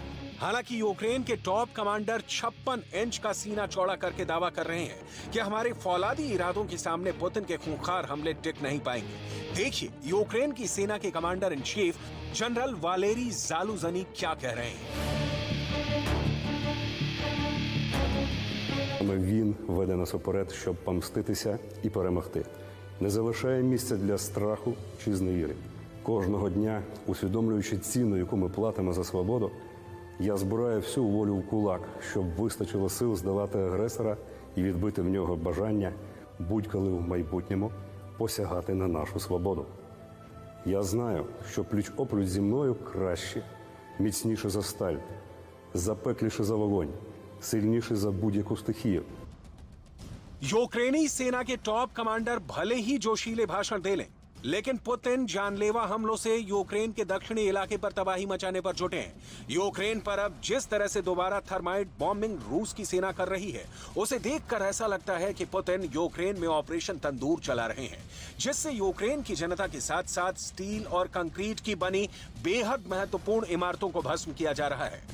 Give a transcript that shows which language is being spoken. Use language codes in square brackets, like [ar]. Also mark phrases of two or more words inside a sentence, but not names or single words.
[hi] हालांकि यूक्रेन के टॉप कमांडर 56 इंच का सीना चौड़ा करके दावा कर रहे हैं कि हमारे फौलादी इरादों के सामने पुतिन के खूंखार हमले टिक नहीं पाएंगे। देखिए यूक्रेन की सेना के [en] commander in chief [hi] जनरल वालेरी जालुझनी क्या कह रहे हैं। [uk] Він веде нас уперед, щоб помститися і перемогти. Не залишає місця для страху чи зневіри. Кожного дня, усвідомлюючи ціну, яку ми платимо за свободу, я збираю всю волю в кулак, щоб вистачило сил здолати агресора і відбити в нього бажання будь-коли в майбутньому посягати на нашу свободу. Я знаю, що пліч-опліч зі мною краще, міцніше за сталь, запекліше за вогонь, сильніше за будь-яку стихію. [hi] यूक्रेनी सेना के टॉप कमांडर भले ही जोशीले भाषण दे लें, लेकिन पुतिन जानलेवा हमलों से यूक्रेन के दक्षिणी इलाके पर तबाही मचाने पर जुटे हैं। यूक्रेन पर अब जिस तरह से दोबारा [en] thermite bombing [hi] रूस की सेना कर रही है, उसे देखकर ऐसा लगता है कि पुतिन यूक्रेन में ऑपरेशन तंदूर चला रहे हैं, जिससे यूक्रेन की जनता के साथ साथ स्टील और कंक्रीट की बनी बेहद महत्वपूर्ण इमारतों को भस्म किया जा रहा है।